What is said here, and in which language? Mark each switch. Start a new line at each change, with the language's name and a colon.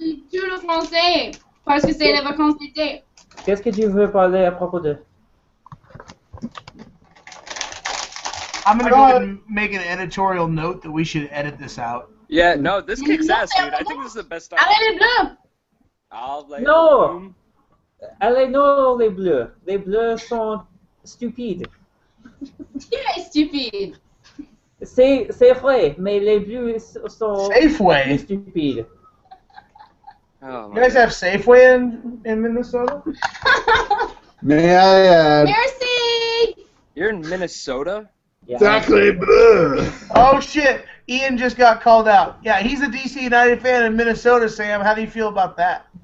French: Tout le français, parce que c'est les vacances d'été. Qu'est-ce que tu veux parler à propos de?
English: I'm gonna go ahead and make an editorial note that we should edit this out. Yeah, no, this kicks ass, dude. I think this is the best time.
French: Allez les bleus! Non! Allez, non, les bleus. Les bleus sont stupides. Qui est stupide? C'est vrai, mais les bleus sont
English: Safeway?
French: stupides. Oh,
English: You guys have Safeway in Minnesota? May I add?
French: Merci!
English: You're in Minnesota? Yeah. Exactly. Oh shit! Ian just got called out. Yeah, he's a DC United fan in Minnesota. Sam, how do you feel about that?